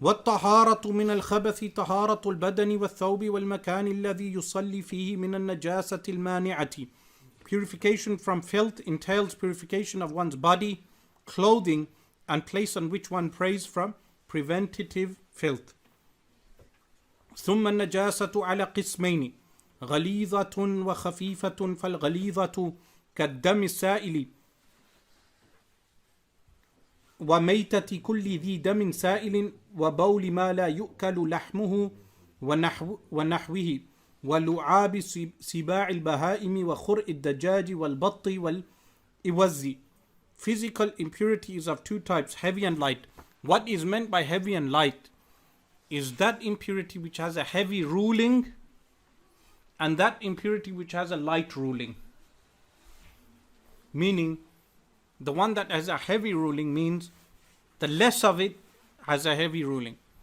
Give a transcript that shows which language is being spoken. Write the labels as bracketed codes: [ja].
[ar] وَالطَّهَارَةُ مِنَ الْخَبَثِ طَهَارَةُ الْبَدَنِ وَالثَّوْبِ وَالْمَكَانِ الَّذِي يُصَلِّي فِيهِ مِنَ النَّجَاسَةِ الْمَانِعَةِ. [en] Purification from filth entails purification of one's body, clothing, and place on which one prays from preventative filth. [ar] ثم النجاسة على قسمين غليظة وخفيفة فالغليظة كالدم السائل وميتة كل ذي دم سائل وبول ما لا يؤكل لحمه ونحوه ولعاب سباع البهائم وخرء الدجاج والبط والإوز. [en] Physical impurity is of two types, heavy and light. What is meant by heavy and light is that impurity which has a heavy ruling and that impurity which has a light ruling. Meaning, the one that has a heavy ruling means the less of it has a heavy ruling.